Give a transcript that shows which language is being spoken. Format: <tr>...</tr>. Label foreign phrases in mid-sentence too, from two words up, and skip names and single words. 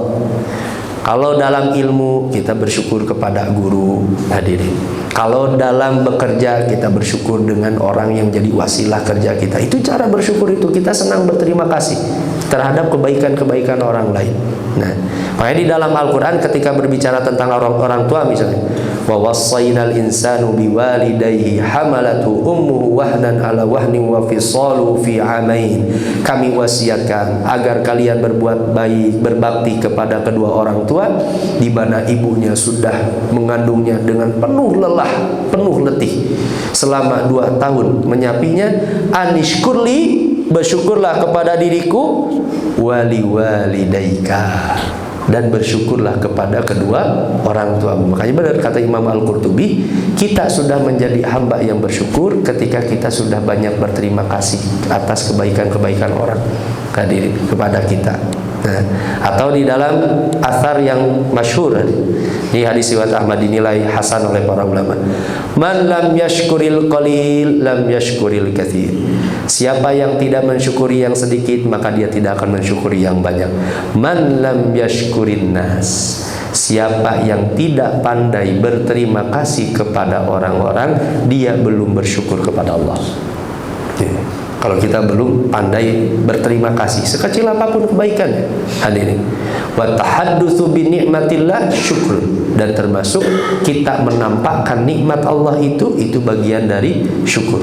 <id>Kalau dalam ilmu kita bersyukur kepada guru, hadirin. Kalau dalam bekerja kita bersyukur dengan orang yang jadi wasilah kerja kita. Itu cara bersyukur itu, kita senang berterima kasih terhadap kebaikan-kebaikan orang lain. Nah, makanya di dalam Al-Quran ketika berbicara tentang orang tua misalnya,</id> <ar>ووصينا الإنسان بوالديه حملته أمه وهنا على وهن وفصاله في عامين.</ar> <id>Kami wasiatkan agar kalian berbuat baik, berbakti kepada kedua orang tua di mana ibunya sudah mengandungnya dengan penuh lelah, penuh letih selama 2 tahun menyapinya. Anishkurli, bersyukurlah kepada diriku,</id> <ar>ولوالديك,</ar> <id>dan bersyukurlah kepada kedua orang tua. Makanya benar kata Imam Al-Qurtubi, kita sudah menjadi hamba yang bersyukur ketika kita sudah banyak berterima kasih atas kebaikan-kebaikan orang hadirin kepada kita. Nah, atau di dalam asar yang masyhur, ini hadis riwayat Ahmad dinilai hasan oleh para ulama.</id> <ar>من لم يشكر القليل لم يشكر الكثير.</ar> <id>Siapa yang tidak mensyukuri yang sedikit, maka dia tidak akan mensyukuri yang banyak.</id> <ar>من لم يشكر الناس.</ar> <id>Siapa yang tidak pandai berterima kasih kepada orang-orang, dia belum bersyukur kepada Allah. Kalau kita belum pandai berterima kasih sekecil apapun kebaikannya, hadirin,</id> <ar>والتحدث بنعمة الله شكر,</ar> <id>dan termasuk kita menampakkan nikmat Allah itu bagian dari syukur.</id>